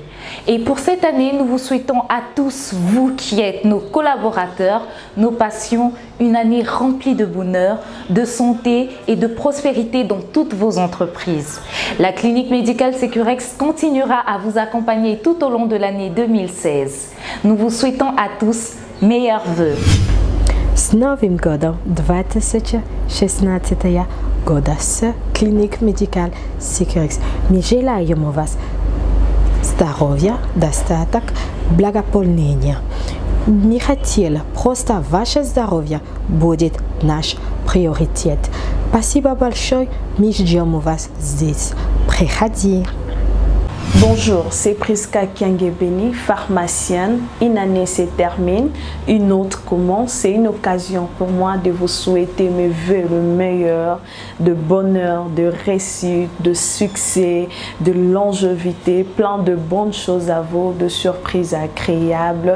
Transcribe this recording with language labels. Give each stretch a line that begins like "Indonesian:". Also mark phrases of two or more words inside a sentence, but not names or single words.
French: Et pour cette année, nous vous souhaitons à tous, vous qui êtes nos collaborateurs, nos patients, une année remplie de bonheur, de santé et de prospérité dans toutes vos entreprises. La clinique médicale Securex continuera à vous accompagner tout au long de l'année 2016. Nous vous souhaitons à tous meilleurs vœux.
Russian: С Новым годом 2016 года с клиник Медикаль Securex. Мы желаем вас здоровья, достаток, благополучия. Не хотели, просто ваше здоровье будет наш приоритет. Спасибо большое, мы ждем вас здесь. Приходи.
French: Bonjour, c'est Priska Kiangebeni, pharmacienne. Une année se termine, une autre commence. C'est une occasion pour moi de vous souhaiter mes vœux le meilleur, de bonheur, de réussite, de succès, de longévité, plein de bonnes choses à vous, de surprises agréables.